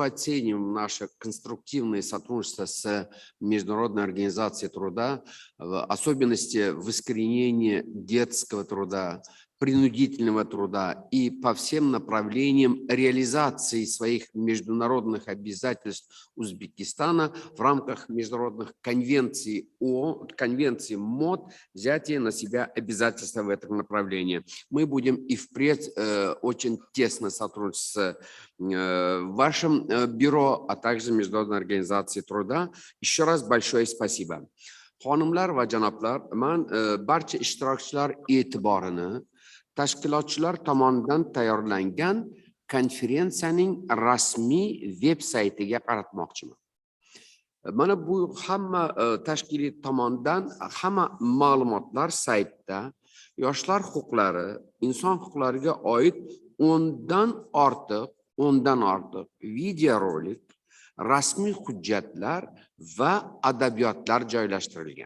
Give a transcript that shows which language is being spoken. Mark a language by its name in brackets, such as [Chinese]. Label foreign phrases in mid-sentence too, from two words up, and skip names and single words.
[Russian] оцениваем наше конструктивное сотрудничество с Международной организацией труда, в особенности в искоренении детского труда, принудительного труда и по всем направлениям реализации своих международных обязательств Узбекистана в рамках международных конвенций ООН, конвенции МОД, взятие на себя обязательства в этом направлении. Мы будем и впредь очень тесно сотрудничать с вашим бюро, а также Международной организацией труда. Еще раз большое спасибо. [Uzbek] Xonimlar va janoblar, men barcha ishtirokchilar e'tiborini tashkilotchilar tomonidan tayyorlangan konferensiyaning rasmiy veb-saytiga qaratmoqchiman. Mana bu hamma tashkilot tomonidan hamma ma'lumotlar saytda yoshlar huquqlari, inson huquqlariga oid 10dan ortiq videorolik, rasmiy hujjatlar va adabiyotlar joylashtirilgan.